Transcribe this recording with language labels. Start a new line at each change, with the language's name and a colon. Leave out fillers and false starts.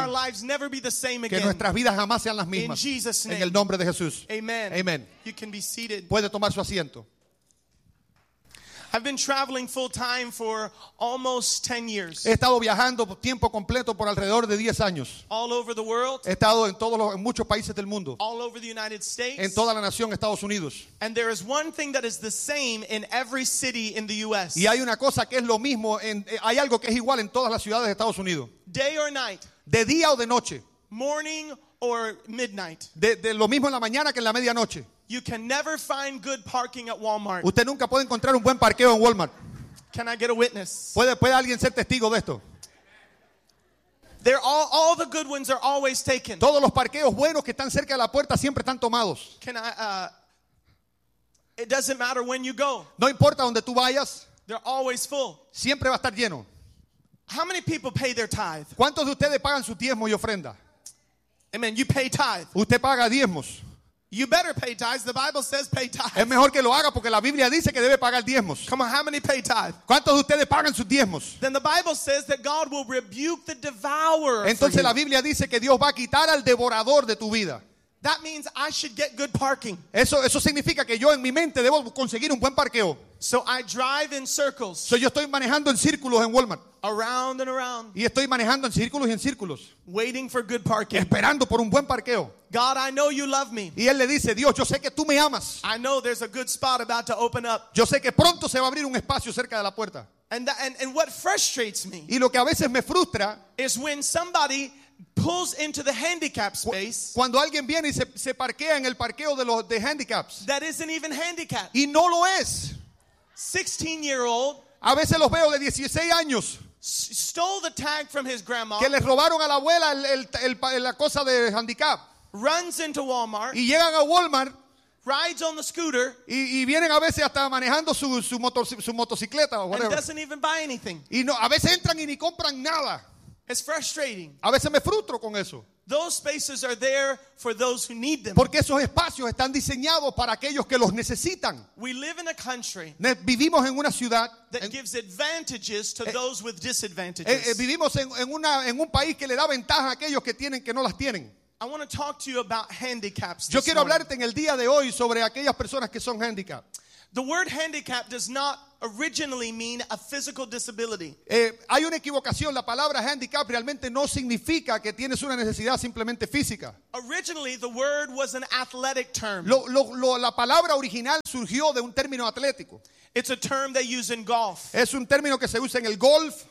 English: May our lives never be the same again.
Spanish: Que nuestras vidas jamás sean las mismas.
English: In Jesus' name.
Spanish: En el nombre de Jesús.
English: Amen.
Spanish: Amen.
English: You can be seated.
Spanish: Puede tomar su asiento.
English: I've been traveling full time for almost 10 years.
Spanish: He estado viajando tiempo completo por alrededor de 10 años.
English: All over the world.
Spanish: He estado en muchos países del mundo.
English: All over the United States.
Spanish: En toda la nación Estados Unidos.
English: And there is one thing that is the same in every city in the U.S.
Spanish: Y hay una cosa que es lo mismo hay algo que es igual en todas las ciudades de Estados Unidos.
English: Day or night.
Spanish: De día o de noche.
English: Morning or midnight.
Spanish: De lo mismo en la mañana que en la medianoche.
English: You can never find good parking at Walmart.
Spanish: Usted nunca puede encontrar un buen parqueo en Walmart.
English: Can I get a witness?
Spanish: ¿Puede alguien ser testigo de esto?
English: They're all the good ones are always taken.
Spanish: Todos los parqueos buenos que están cerca de la puerta siempre están tomados.
English: Can I, it doesn't matter when you go.
Spanish: No importa donde tú vayas.
English: They're always full.
Spanish: Siempre va a estar lleno.
English: How many people pay their tithe?
Spanish: ¿Cuántos de ustedes pagan su diezmo y ofrenda?
English: Amen. You pay tithe.
Spanish: Usted paga diezmos.
English: You better pay tithes. The Bible says pay tithes.
Spanish: Es mejor que lo haga porque la Biblia dice que debe pagar diezmos.
English: Come on, how many pay tithes?
Spanish: ¿Cuántos de ustedes pagan sus diezmos?
English: Then the Bible says that God will rebuke the devourer.
Spanish: Entonces la Biblia dice que Dios va a quitar al devorador de tu vida.
English: That means I should get good parking.
Spanish: Eso significa que yo en mi mente debo conseguir un buen parqueo.
English: So I drive in circles.
Spanish: So yo estoy manejando en círculos en Walmart.
English: Around and around.
Spanish: Y estoy manejando en círculos y en círculos.
English: Waiting for good parking.
Spanish: Esperando por un buen parqueo.
English: God, I know you love me.
Spanish: Y él le dice, Dios, yo sé que tú me amas.
English: I know there's a good spot about to open up.
Spanish: Yo sé que pronto se va a abrir un espacio cerca de la puerta.
English: And what frustrates me.
Spanish: Y lo que a veces me frustra
English: is when somebody pulls into the handicap space.
Spanish: Cuando alguien viene y se parquea en el parqueo de los de handicaps.
English: That isn't even handicap.
Spanish: Y no lo es.
English: 16-year-old.
Spanish: A veces los veo de 16 años.
English: Stole the tag from his grandma.
Spanish: Que le robaron a la abuela la cosa de handicap.
English: Runs into Walmart.
Spanish: Y llegan a Walmart.
English: Rides on the scooter.
Spanish: Y vienen a veces hasta manejando su motocicleta o whatever.
English: And doesn't even buy anything.
Spanish: Y no, a veces entran y ni compran nada.
English: It's frustrating.
Spanish: A veces me frustro con eso.
English: Those spaces are there for those who need them.
Spanish: Porque esos espacios están diseñados para aquellos que los necesitan.
English: We live in a country.
Spanish: Vivimos en una ciudad
English: that gives advantages to those with disadvantages.
Spanish: Vivimos en un país que le da ventaja a aquellos que tienen que no las tienen.
English: I want to talk to you about handicaps.
Spanish: Yo quiero hablarte en el día de hoy sobre aquellas personas que son handicap.
English: The word handicap does not originally mean a physical disability.
Spanish: Hay una equivocación. La palabra handicap realmente no significa que tienes una necesidad simplemente física.
English: Originally, the word was an athletic term.
Spanish: La palabra original surgió de un término atlético.
English: It's a term they use in golf.
Spanish: Es un término que se usa en el golf.